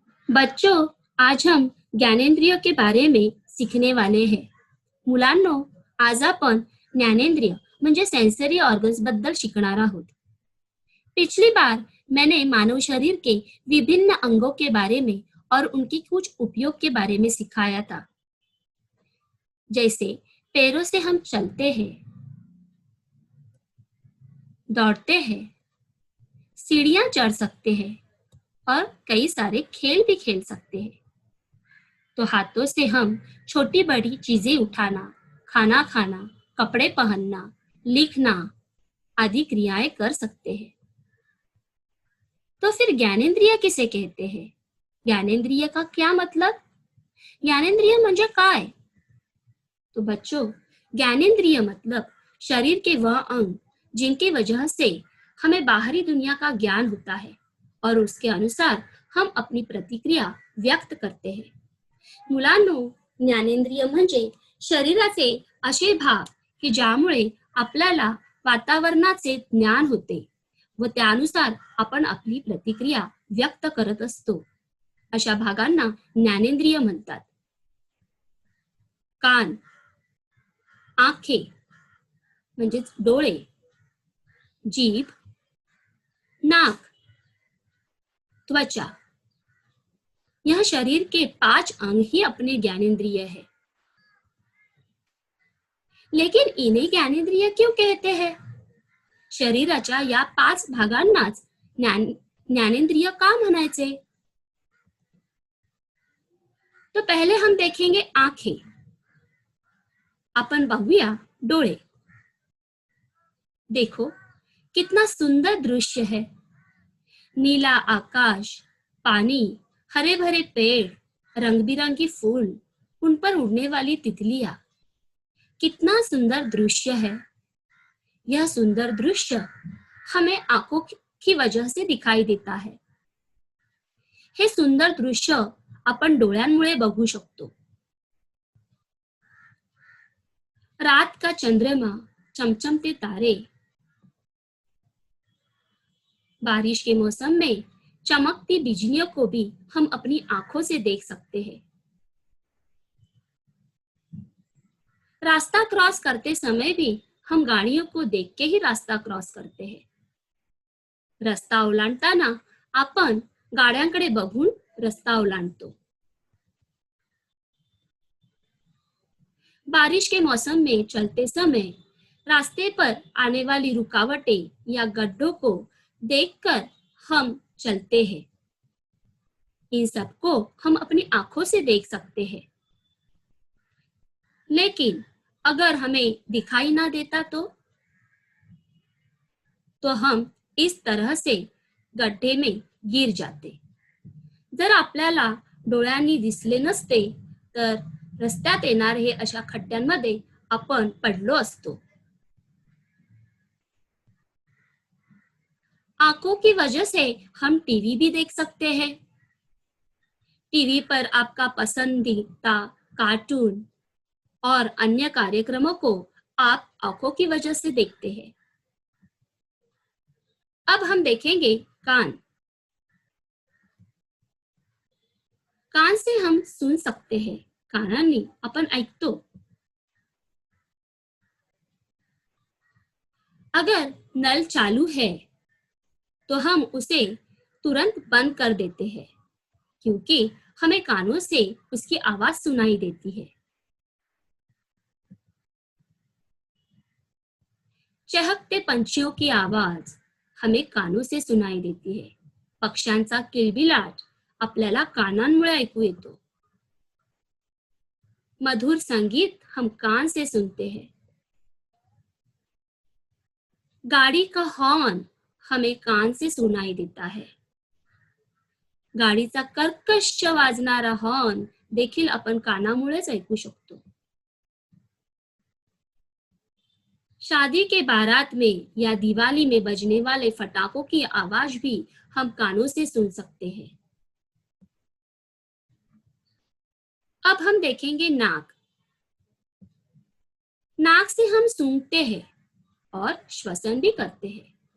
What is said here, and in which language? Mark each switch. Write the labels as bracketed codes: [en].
[hi] बच्चों, आज हम ज्ञानेंद्रिय के बारे में सीखने वाले हैं. [mr] मुलांनो, आज आपण ज्ञानेंद्रिय म्हणजे सेंसरी ऑर्गन्स बद्दल शिकणार आहोत. [hi] पिछली बार मैंने मानव शरीर के विभिन्न अंगों के बारे में और उनके कुछ उपयोग के बारे में सिखाया था. जैसे पैरों से हम चलते हैं, दौड़ते हैं, सीढ़ियां चढ़ सकते हैं और कई सारे खेल भी खेल सकते हैं. तो हाथों से हम छोटी बड़ी चीजें उठाना, खाना खाना, कपड़े पहनना, लिखना आदि क्रियाएं कर सकते हैं. तो फिर ज्ञानेंद्रिय किसे कहते हैं? ज्ञानेंद्रिय का क्या मतलब? [mr] ज्ञानेंद्रिय म्हणजे काय? [hi] तो बच्चों, ज्ञानेंद्रिय मतलब शरीर के वह अंग जिनकी वजह से हमें बाहरी दुनिया का ज्ञान होता है और उसके अनुसार हम अपनी प्रतिक्रिया व्यक्त करते हैं. [mr] मुलांनो, ज्ञानेंद्रिय म्हणजे शरीराचे असे भाग की ज्यामुळे आपल्याला वातावरणाचे ज्ञान होते व त्यानुसार आपण आपली प्रतिक्रिया व्यक्त करत असतो. अशा भागांना ज्ञानेंद्रिय म्हणतात. [hi] कान, आंखें [mr] म्हणजेच डोळे, [hi] जीभ, नाक, त्वचा, यह शरीर के 5 अंग ही अपने ज्ञानेंद्रिय है. लेकिन इन्हें ज्ञानेंद्रिय क्यों कहते हैं? [mr] शरीराच्या या 5 भागांनाच ज्ञानेंद्रिय का म्हणायचे? [hi] तो पहले हम देखेंगे आंखें. [mr] अपन बघूया डोळे. [hi] देखो, कितना सुंदर दृश्य है. नीला आकाश, पानी, हरे भरे पेड़, रंग बिरंगी फूल, उन पर उड़ने वाली तितलियां. कितना सुंदर दृश्य है. यह सुंदर दृश्य हमें आंखों की वजह से दिखाई देता है. [mr] हे सुंदर दृश्य आपण डोळ्यांमुळे बघू शकतो. [hi] रात का चंद्रमा, चमचमते तारे, बारिश के मौसम में चमकती बिजलियों को भी हम अपनी आंखों से देख सकते हैं. रास्ता क्रॉस करते समय भी हम गाड़ियों को देख के ही रास्ता क्रॉस करते हैं. [mr] रस्ता ओलांडताना आपण गाड्यांकडे बघून रस्ता ओलांडतो. [hi] बारिश के मौसम में चलते समय रास्ते पर आने वाली रुकावटें या गड्ढों को देखकर हम चलते हैं. इन सबको हम अपनी आंखों से देख सकते हैं. लेकिन अगर हमें दिखाई ना देता तो हम इस तरह से गड्ढे में गिर जाते. [mr] जर आपल्याला डोळ्यांनी दिसले नसते तर रस्त्यात येणारे हे अशा खड्ड्यांमध्ये आपण पडलो असतो. [hi] आंखों की वजह से हम टीवी भी देख सकते हैं. टीवी पर आपका पसंदीदा कार्टून और अन्य कार्यक्रमों को आप आंखों की वजह से देखते हैं. अब हम देखेंगे कान. कान से हम सुन सकते हैं. [mr] कानांनी आपण ऐकतो. [hi] अगर नल चालू है तो हम उसे तुरंत बंद कर देते हैं क्योंकि हमें कानों से उसकी आवाज सुनाई देती है. चहकते पंछियों की आवाज हमें कानों से सुनाई देती है. [mr] पक्ष्यांचा किलबिलाट आपल्याला कानांमुळे ऐकू येतो. [hi] मधुर संगीत हम कान से सुनते हैं. गाड़ी का हॉर्न हमें कान से सुनाई देता है. [mr] गाडीचा कर्कश वाजणारा हॉर्न देखील आपण कानामुळेच ऐकू शकतो. [hi] शादी के बारात में या दिवाली में बजने वाले फटाकों की आवाज भी हम कानों से सुन सकते हैं. अब हम देखेंगे नाक. नाक से हम सूंघते हैं और श्वसन भी करते हैं.